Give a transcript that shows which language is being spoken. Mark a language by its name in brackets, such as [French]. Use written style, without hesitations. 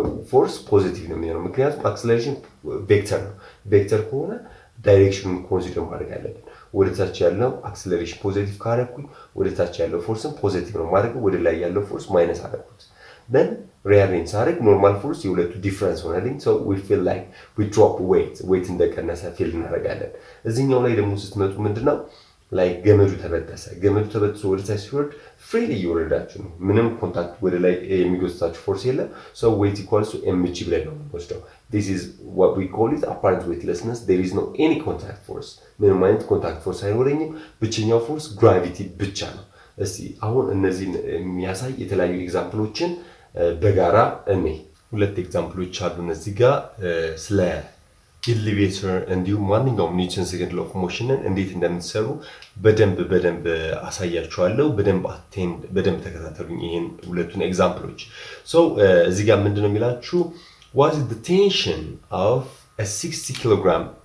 [Amharic] ፎርስ ፖዚቲቭ ነው የሚሆነው። ምክንያቱም አክሰለሬሽን ቬክተር ነው። ቬክተር ከሆነ ዳይሬክሽኑን ኮንሲደር ማድረግ አለብን። ወደ ታች ያለው አክሰለሬሽን ፖዚቲቭ ካደረኩኝ ወደ ታች ያለው ፎርስም ፖዚቲቭ ነው ማድረግ፣ ወደ ላይ ያለው ፎርስ ማይነስ አደረኩት። then ሪአሬንጅ ሳደርግ ኖርማል ፎርስ የሁለቱ ዲፍረንስ ሆነልኝ። [English] so we feel like we drop weight [Amharic] እንደቀነሰ ፊል እናደርጋለን። እዚህኛው ላይ ደግሞ ስትመጡ ምንድነው ላይ ገመዱ ተበጥሶ ወደ ታች ሲወርድ ፍሪሊ እየወረዳችሁ ነው። ምንም ኮንታክት ወደ ላይ የሚጎትታችሁ ፎርስ የለም። [English] so weight equals to mg [Amharic] ብለን ነው የምንወስደው። [English] this is what we call it apparent weightlessness. There is no any contact force. [Amharic] ምንም አይነት ኮንታክት ፎርስ አይኖረኝም። ብቸኛው ፎርስ ግራቪቲ ብቻ ነው። እስቲ አሁን እነዚህን የሚያሳይ የተለያዩ ኤግዛምፕሎችን በጋራ እኔ ሁለት ኤግዛምፕሎች አሉ እዚህ ጋር ስለ ኤሌቬተር እንዲሁም ማንኛውም ኒውተን ሰከንድ ሎው ኦፍ ሞሽንን እንዴት እንደምትሰሩ በደንብ አሳያችኋለሁ። በደንብ ተከታተሉኝ ይሄን ሁለቱን ኤግዛምፕሎች። ሶ እዚህ ጋር ምንድነው የሚላችሁ [English] what is the tension of a 60 kilogram